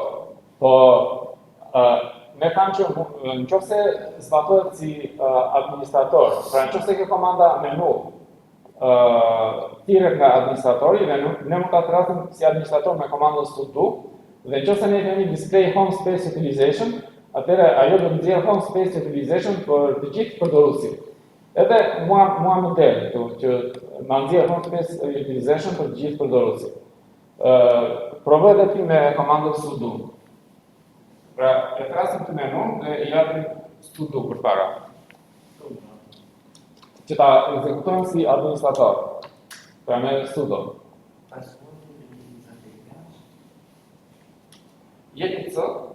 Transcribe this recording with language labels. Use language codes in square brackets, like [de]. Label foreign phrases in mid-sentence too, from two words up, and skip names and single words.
[sq] Po me kanë që në qoftë se zbatohet si administrator, pra në qoftë se kjo komanda menu thirret nga administratori, ne mund ta thrasim si administrator me komandën sudo, dhe në qoftë se ne kemi [en] display home space utilization, [sq] atëherë ajo do të nxjerrë [en] home space utilization [sq] për të gjithë përdoruesit. Edhe mua më del që na nxjerr [en] home space utilization [sq] për të gjithë përdoruesit. Provoj edhe ti me komandën sudo. Pra, e thrasim të menu dhe i japim sudo përpara. Që ta ekzekutojmë si administrator. Pra me sudo. Jepi C.